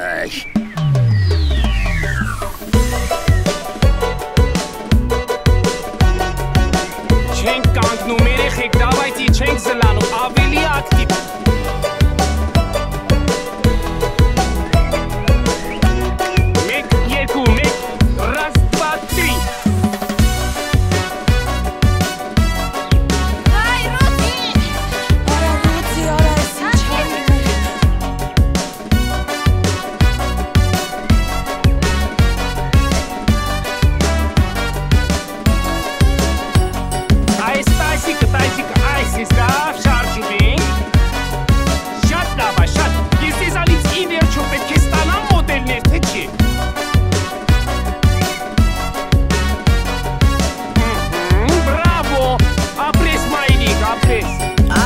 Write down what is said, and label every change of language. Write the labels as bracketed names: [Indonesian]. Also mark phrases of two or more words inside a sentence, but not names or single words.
[Armenian] Չենք կանգնում, երեխեք, դավայտի չենք զլանում, ավելի ակտիվ։ Մեկ, երկու, մեկ, [Russian] раз, два, три։ [Armenian] Այ Ռոզի! Արա Ռոզի, արա ես ինչ անում եք։ Այս իսկ շարժում ենք։ Շատ լավ է, շատ։ Ես դեզանից ի վերջո պետք է ստանամ մոդելներ, թե չի։ Բրավո, ապրես մայրիկ, ապրես։